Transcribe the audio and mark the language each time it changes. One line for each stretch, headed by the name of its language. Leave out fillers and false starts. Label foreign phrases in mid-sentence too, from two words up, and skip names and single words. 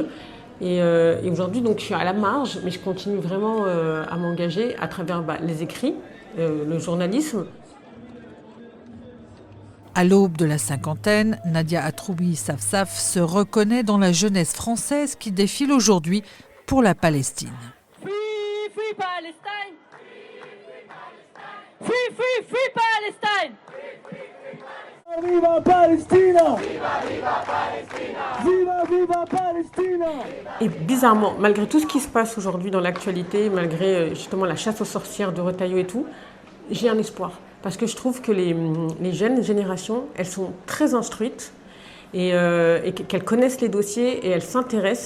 French: Et aujourd'hui, donc, je suis à la marge, mais je continue vraiment à m'engager à travers les écrits, le journalisme. À l'aube de la cinquantaine, Nadia Atroubi Safsaf se reconnaît dans la jeunesse française qui défile aujourd'hui pour la Palestine.
English: Free, free Palestine! Free, free, free Palestine!
Spanish: Viva Palestina! Viva, viva Palestina! Viva, viva Palestina!
French: Et bizarrement, malgré tout ce qui se passe aujourd'hui dans l'actualité, malgré justement la chasse aux sorcières de Retailleau et tout, j'ai un espoir. Parce que je trouve que les jeunes générations, elles sont très instruites et qu'elles connaissent les dossiers et elles s'intéressent.